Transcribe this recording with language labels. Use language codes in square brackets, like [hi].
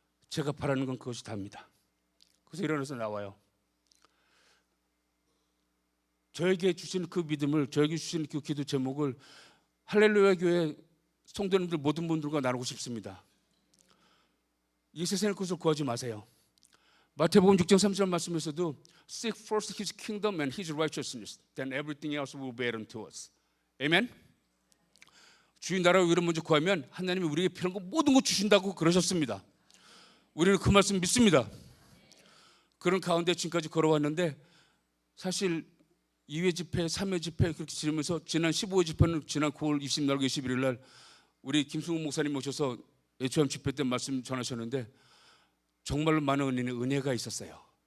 [ko] 제가 바라는 건 그것이 답니다. 그래서 일어나서 나와요. 저에게 주신 그 믿음을, 저에게 주신 그 기도 제목을 할렐루야 교회 성도님들 모든 분들과 나누고 싶습니다. 이 세상의 것을 구하지 마세요. 마태복음 6장 3절 말씀에서도 [en] Seek first His kingdom and His righteousness, then everything else will be added to us. [ko] 아멘. 주의 나라와 의를 먼저 구하면 하나님이 우리에게 필요한 거 모든 거 주신다고 그러셨습니다. 우리는 그 말씀 믿습니다. 그런 가운데 지금까지 걸어왔는데 사실 2회 집회, 3회 집회 그렇게 지르면서 지난 15회 집회는 지난 9월 20날, 21일 날 우리 김승욱 목사님 오셔서 HOM 집회 때 말씀 전하셨는데 정말로 많은 은혜가 있었어요.